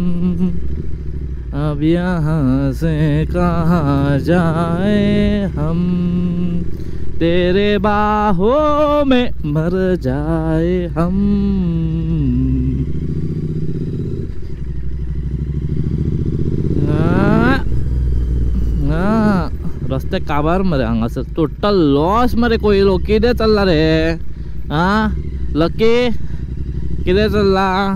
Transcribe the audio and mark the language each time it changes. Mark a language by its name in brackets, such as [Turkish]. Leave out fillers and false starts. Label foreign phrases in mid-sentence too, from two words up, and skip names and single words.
[Hindi] अब यहाँ से कहाँ जाए हम, तेरे बाहों में मर जाए हम. [Konkani] रस्ते काबार मरे हांगासर [English] total loss [Konkani] मरे. कोयलो कितें चल्ला रे? लकी कितें चल्ला?